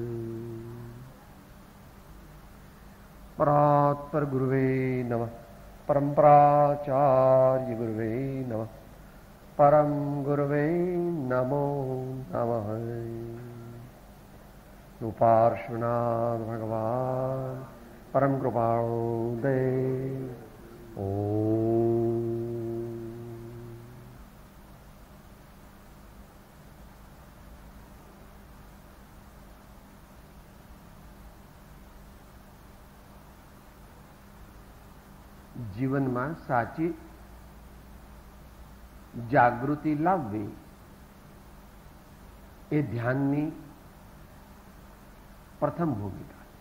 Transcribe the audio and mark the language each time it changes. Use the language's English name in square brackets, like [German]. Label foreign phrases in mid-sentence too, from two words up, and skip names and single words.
[Sanskrit] परात्पर गुरुवे नमः, परम्पराचार्य गुरुवे नमः, परम गुरुवे नमो नमः। पार्श्वनाथ भगवान परम कृपाळु देव। ओम। [Gujarati] જીવનમાં સાચી જાગૃતિ લાવવી એ ધ્યાનની પ્રથમ ભૂમિકા.